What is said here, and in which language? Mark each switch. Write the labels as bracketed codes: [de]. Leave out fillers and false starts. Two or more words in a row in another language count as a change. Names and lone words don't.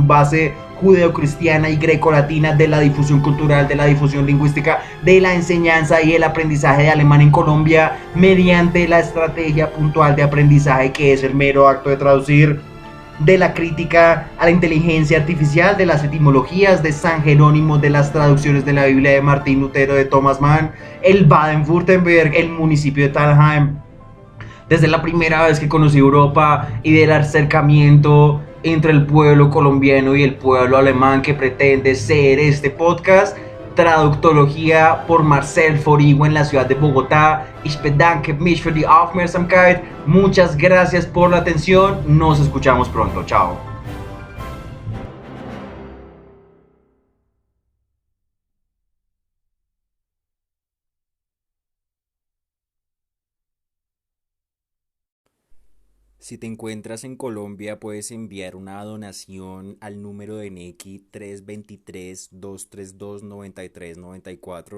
[es] base judeocristiana y grecolatina, de la difusión cultural, de la difusión lingüística, de la enseñanza y el aprendizaje de alemán en Colombia mediante la estrategia puntual de aprendizaje que es el mero acto de traducir, de la crítica a la inteligencia artificial, de las etimologías de San Jerónimo, de las traducciones de la Biblia de Martín Lutero, de Thomas Mann, el Baden-Württemberg, el municipio de Thalheim. Desde la primera vez que conocí Europa y del acercamiento entre el pueblo colombiano y el pueblo alemán que pretende ser este podcast, Traductología por Marcel Forigo en la ciudad de Bogotá. [de] Ich bedanke mich für die Aufmerksamkeit. [es] Muchas gracias por la atención. Nos escuchamos pronto. Chao. Si te encuentras en Colombia, puedes enviar una donación al número de Nequi 323-232-9394.